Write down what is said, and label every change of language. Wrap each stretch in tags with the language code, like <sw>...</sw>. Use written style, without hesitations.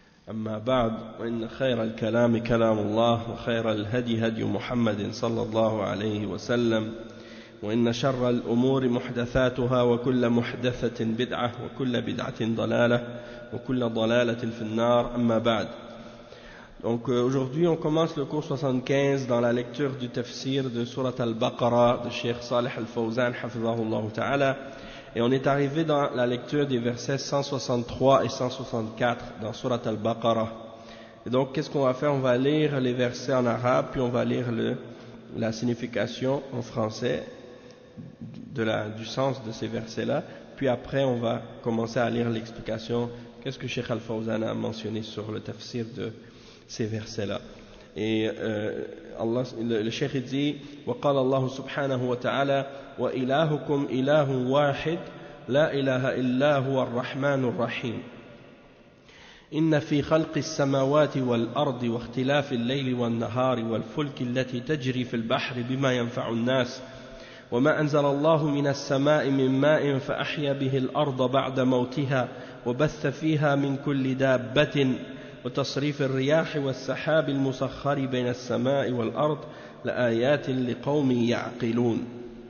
<ar>أما بعد، وإن خير الكلام كلام الله، وخير الهدي هدي محمد صلى الله عليه وسلم، وإن شر الأمور محدثاتها، وكل محدثة بدعة، وكل بدعة ضلالة، وكل ضلالة في النار. أما بعد.</ar> <fr>Donc aujourd'hui on commence le cours 75 dans la lecture du tafsir de Surat al-Baqarah de Cheikh Salih al-Fawzan hafizahullah ta'ala, et on est arrivé dans la lecture des versets 163 et 164 dans Surat al-Baqarah. Et donc qu'est-ce qu'on va faire? On va lire les versets en arabe, puis on va lire la signification en français du sens de ces versets-là, puis après on va commencer à lire l'explication, qu'est-ce que Cheikh al-Fawzan a mentionné sur le tafsir de ces versets-là. Et le Cheikh dit</fr> <ar>وقال الله سبحانه وتعالى وإلهكم إله واحد لا إله إلا هو الرحمن الرحيم إن في خلق السماوات والأرض واختلاف الليل والنهار والفلك التي تجري في البحر بما ينفع الناس وما أنزل الله من السماء من ماء فأحيا به الأرض بعد موتها وبث فيها من كل دابة وتصريف الرياح والسحاب المسخر بين السماء والأرض لآيات لقوم يعقلون.</ar>